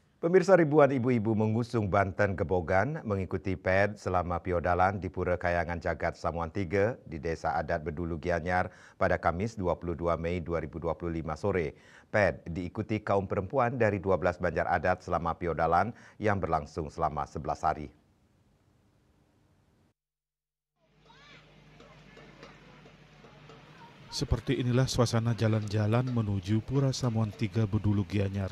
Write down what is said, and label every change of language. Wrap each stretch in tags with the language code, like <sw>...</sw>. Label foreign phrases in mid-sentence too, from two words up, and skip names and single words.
<id>Pemirsa, ribuan ibu-ibu mengusung Banten Gebogan mengikuti PED selama piodalan di Pura Kayangan Jagat Samuan 3 di Desa Adat Bedulu Gianyar pada Kamis 22 Mei 2025 sore. PED diikuti kaum perempuan dari 12 banjar adat selama piodalan yang berlangsung selama 11 hari. Seperti inilah suasana jalan-jalan menuju Pura Samuan 3 Bedulu Gianyar.</id>